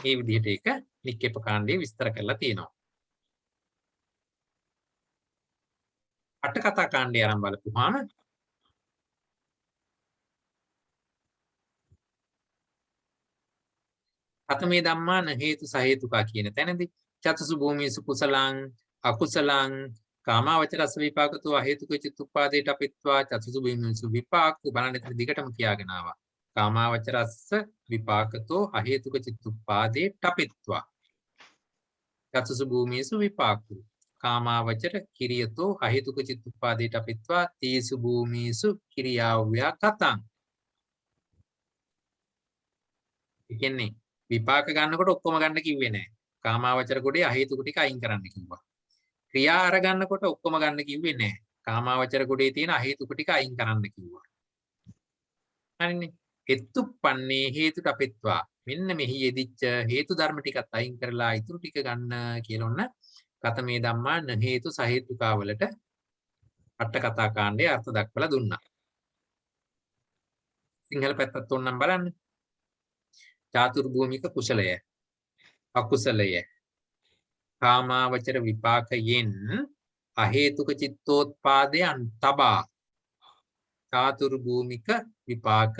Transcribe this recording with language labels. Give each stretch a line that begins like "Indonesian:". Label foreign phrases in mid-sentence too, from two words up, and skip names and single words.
Sinhala: මේ විදිහට ඒක නික්කේප කාණ්ඩයේ විස්තර කරලා තියෙනවා. අට කතා කාණ්ඩය ආරම්භ බලපුවාම
Pali: අතමේ ධම්මා න හේතු සහේතුකා
Sinhala: කියන තැනදී
Pali: චතුසු භූමිසු කුසලං අකුසලං කාමාවචරස්ස විපාකතෝ අහේතුක චිත්තුප්පාදේට අපිත්වා චතුසු භූමිසු විපාක
Sinhala: බලන්න ඉතින් දිගටම කියාගෙන ආවා.
Pali: කාමාවචරස්ස විපාකතෝ අහේතුක චිත්තුප්පාදේට අපිත්වා චතුසු භූමිසු විපාකෝ කාමාවචර කිරියතෝ අහේතුක චිත්තුප්පාදේට අපිත්වා තීසු භූමිසු කිරියාව්‍යා කතං.
Sinhala: ඒ කියන්නේ විපාක ගන්නකොට ඔක්කොම ගන්න කිව්වේ නෑ. කාමාවචර කොටේ අහේතුක ටික අයින් කරන්න කිව්වා. ක්‍රියා අරගන්නකොට ඔක්කොම ගන්න කිව්වේ නෑ. කාමාවචර ගොඩේ තියෙන අහේතුක ටික අයින් කරන්න කිව්වා.
Pali: හරිනේ. එත්තුප්පන්නේ හේතුට අපෙත්වා.
Sinhala: මෙන්න මෙහි යෙදිච්ච හේතු ධර්ම ටිකත් අයින් කරලා ඊටු ටික ගන්න කියලා ඔන්න
Pali: කතමේ ධම්මා න හේතු සහේතුකා
Sinhala: වලට අට කතා කාණ්ඩයේ අර්ථ දක්වලා දුන්නා. සිංහල පැත්තත් ඕනනම් බලන්න. චාතුර්භූමික කුසලය අකුසලය කාමාවචර විපාකයෙන් අහේතුක චිත්තෝත්පාදයන් තබා චාතුර්භූමික විපාකය.